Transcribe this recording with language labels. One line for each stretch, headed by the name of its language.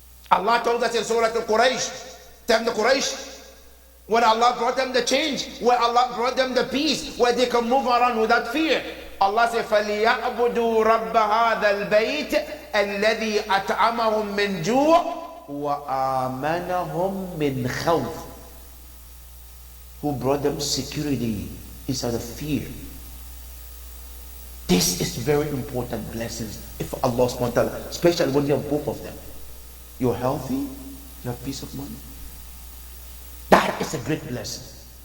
English: Allah told us in Surah Al-Quraysh, tell the Quraysh, when Allah brought them the change, where Allah brought them the peace, where they can move around without fear. Allah said,
Arabic: فَلْيَعْبُدُوا رَبَّ هَذَا الْبَيْتِ الَّذِي أَطْعَمَهُم مِّن جُوعٍ وَآمَنَهُم مِّن خَوْفٍ.
English: Who brought them security instead of fear. This is very important blessings if Allah subhanahu wa ta'ala, especially when you have both of them. You're healthy, you have peace of mind. That is a great blessing.